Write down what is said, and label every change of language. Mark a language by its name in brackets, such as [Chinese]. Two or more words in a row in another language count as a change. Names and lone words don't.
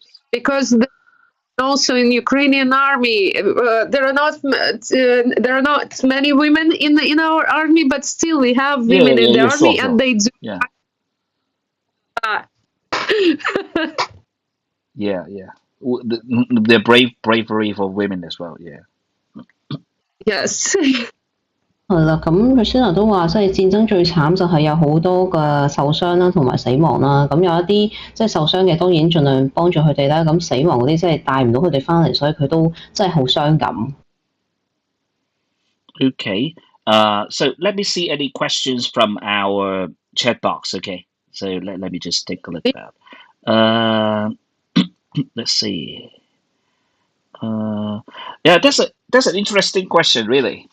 [English] Because also in Ukrainian army, there are not many women in our army, but still we have women in the army, and they do. Yeah. Yeah. The bravery for women as well. Yeah. Yes. [Cantonese] 係啦，咁 Kristina 都話，即係戰爭最慘就係有好多嘅受傷啦，同埋死亡啦。咁有一啲即係受傷嘅，當然盡量幫助佢哋啦。咁死亡嗰啲即係帶唔到佢哋翻嚟，所以佢都真係好傷感。 [English] Okay. So let me see any questions from our chat box. Okay. So let me just take a look at that. Let's see. Yeah, that's an interesting question, really.